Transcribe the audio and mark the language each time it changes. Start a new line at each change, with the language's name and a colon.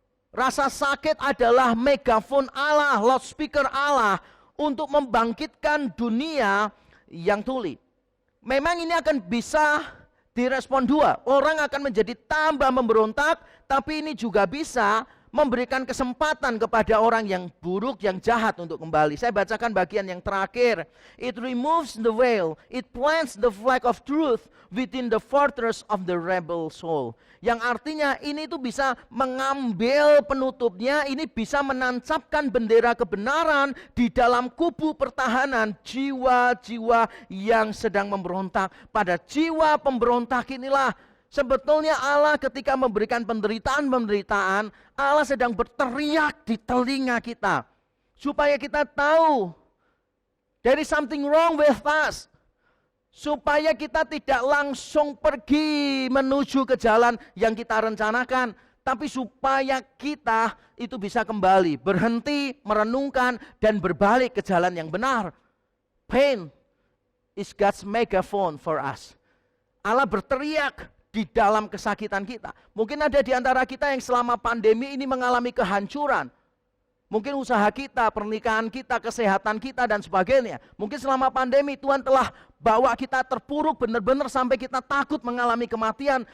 Indonesian: Rasa sakit adalah megafon Allah, loudspeaker Allah untuk membangkitkan dunia yang tuli. Memang ini akan bisa direspon dua. Orang akan menjadi tambah memberontak, tapi ini juga bisa memberikan kesempatan kepada orang yang buruk, yang jahat untuk kembali. Saya bacakan bagian yang terakhir.
English: It removes the veil, it plants the flag of truth within the fortress of the rebel soul.
Indonesian: Yang artinya ini tuh bisa mengambil penutupnya, ini bisa menancapkan bendera kebenaran di dalam kubu pertahanan jiwa-jiwa yang sedang memberontak. Pada jiwa pemberontak inilah sebetulnya Allah ketika memberikan penderitaan-penderitaan, Allah sedang berteriak di telinga kita. Supaya kita tahu,
English: there is something wrong with us.
Indonesian: Supaya kita tidak langsung pergi menuju ke jalan yang kita rencanakan. Tapi supaya kita itu bisa kembali, berhenti, merenungkan, dan berbalik ke jalan yang benar.
English: Pain is God's megaphone for us.
Indonesian: Allah berteriak di dalam kesakitan kita. Mungkin ada di antara kita yang selama pandemi ini mengalami kehancuran. Mungkin usaha kita, pernikahan kita, kesehatan kita, dan sebagainya. Mungkin selama pandemi Tuhan telah bawa kita terpuruk benar-benar sampai kita takut mengalami kematian.